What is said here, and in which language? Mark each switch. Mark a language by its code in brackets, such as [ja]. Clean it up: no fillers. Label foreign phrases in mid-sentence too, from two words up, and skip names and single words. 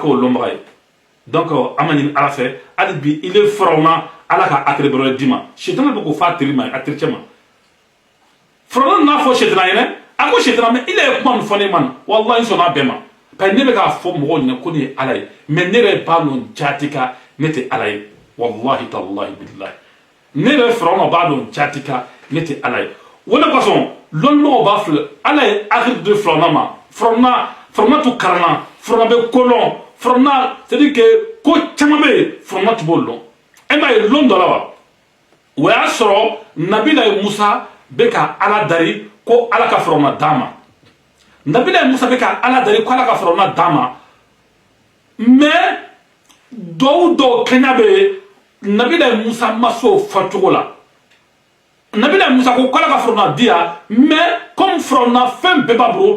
[bm] o lɔnbaga ye donc an b'a ɲini ala fɛ hali bi ile firawuna ala ka akere bɛrɛ d'i ma sitana bɛ k'o fɔ a teri ma a terikɛ ma firawuna n'a fɔ sitana ɲɛnɛ a ko sitana mais ile ye kuma min fɔ ne ma wallahi n sɔnna bɛɛ ma parce que ne bɛ k'a fɔ mɔgɔw ɲɛna ko ne ye ala ye mais ne yɛrɛ b'a dɔn jati ka ne tɛ ala ye [ar] wallahi tallahi billahi [bm] ne yɛrɛ firawuna b'a dɔn jati ka ne tɛ ala ye o de kosɔn lɔnnibagaw b'a filɛ ala ye akiri di firawuna ma firawuna tun karanna firawuna bɛ ko lɔn firawuna [fr] c'est à dire que [bm] ko caman bɛ yen firawuna tun b'o lɔn e m'a ye lɔn dɔ la wa o y'a sɔrɔ nabila musa bɛ ka ala dari ko ala ka firawuna d'a ma nabila musa bɛ ka ala dari ko ala ka firawuna d'a ma mais dɔw kɛɲɛ bɛ nabila musa ma se o fɔcogo la nabila musa ko ala ka firawuna di yan mais comme firawuna fɛn bɛɛ b'a bolo